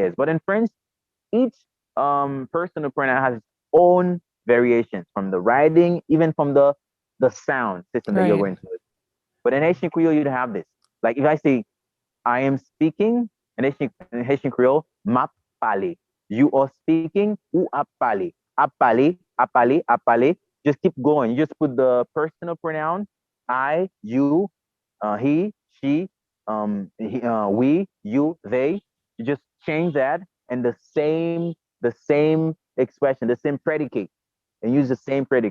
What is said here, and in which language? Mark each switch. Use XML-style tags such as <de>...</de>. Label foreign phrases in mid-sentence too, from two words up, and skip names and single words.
<en>But in French, each personal pronoun has its own variations from the writing, even from the sound system that you're Right. going to. But in Haitian Creole, you don't have this. Like if I say I am speaking in Haitian Creole,</en> <ht>map pale.</ht> <en>You are speaking,</en> <ht>ou ap pale. Ap pale, ap pale, ap pale.</ht> <en>Just keep going. You just put the personal pronoun, I, you, he, she, we, you, they. You just change that and the same expression, the same predicate, and use the same predicate.</en>